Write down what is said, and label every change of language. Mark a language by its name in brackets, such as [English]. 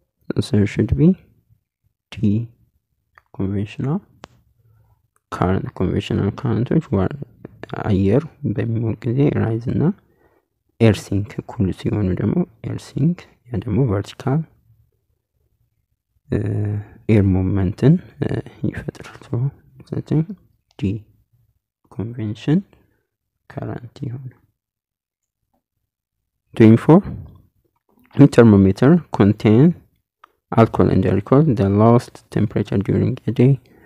[English] answer should be D, conventional current. conventional current were [Amharic] አየር በሚሞቅ ጊዜ ራይዝ እና ኤር ሲንክ ኩል ሲሆኑ ደግሞ ኤር ሲንክ ያ ደግሞ ቨርቲካል ኤር ሞመንትን ይፈጥራል። ስለዚህ ዲ ኮንቬንሽን ከረንት ይሆናል። [English] 24 a thermometer contains alcohol and alcohol. The lowest temperature during a day.